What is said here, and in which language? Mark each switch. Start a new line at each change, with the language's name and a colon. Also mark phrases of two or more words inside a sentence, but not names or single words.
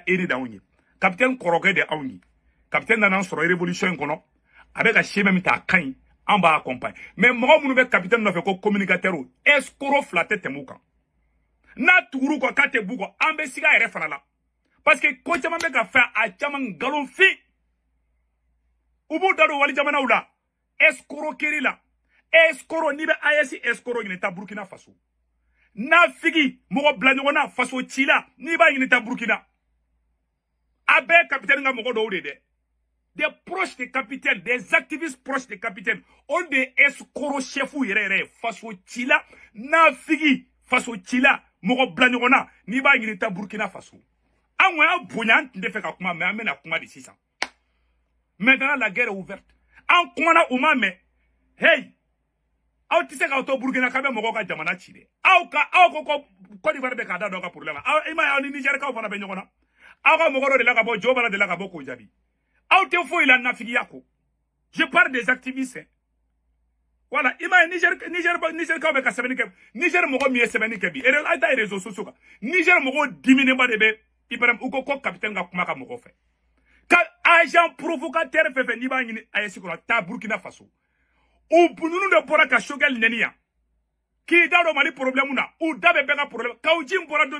Bambara: aîné de anw ye capitaine kɔrɔkɛ de anw ye capitaine nana sɔrɔ révolution in kɔnɔ a bɛ ka chemin min ta a ka ɲi an b'a accompagne mais mɔgɔ minnu bɛ capitaine nɔfɛ ko communicateur escroc fila tɛ tɛmɛ u kan n'a tuguru kɔ k'a tɛ b'u kɔ an bɛ sigi a yɛrɛ fana la
French: parce que
Bambara: ko caman bɛ ka fɛn a caman nkalonfin u b'u da don wali jamanaw la escroquerie la escroc n'i bɛ AES escroc ɲini ta Burkina Faso n'a figi mɔgɔ bila ɲɔgɔn na faso ci la n'i b'a ɲini ta Burkina a bɛɛ capitaine ka mɔgɔ dɔw de dɛ
French: des proches des capitaines des activistes proches des capitaines
Bambara: olu de escroc chefu yɛrɛ faso ci la n'a figi faso ci la mɔgɔ bila ɲɔgɔn na n'i b'a ɲini ta Burkina Faso an ko y'a bonya an tun tɛ fɛ ka kuma mais an bɛna kuma de sisan
French: maintenant la guerre est ouverte
Bambara: an kumana u ma mɛn hey aw tɛ se k'aw to Burkina k'a bɛ mɔgɔw ka jamana ci dɛ aw ko Côte d'Ivoire bɛ k'a da dɔn ka problème i m'a ye aw ni Nigerikaw fana bɛ ɲɔgɔn na aw ka mɔgɔ dɔ de la ka bɔ Jo Bala de la ka bɔ k'o jaabi aw tɛ foyi la nafigiya ko
French: je parle des activistes voilà
Bambara: i m'a ye Nigerikaw bɛ ka sɛbɛnni kɛ Niger mɔgɔ min ye sɛbɛnni kɛ bi a ta
French: réseaux sociaux
Bambara: kan Niger mɔgɔw diminenba de bɛ Ibrahim u ko capitaine ka kuma ka mɔgɔ fɛ ka
French: agent provocateur
Bambara: fɛn fɛn n'i b'a ɲini AES kɔnɔ taa Burkina Faso u bununu de bɔra ka Choguel nɛni yan k'i da don Mali problème na u da bɛ bɛɛ ka problème Kawji bɔra don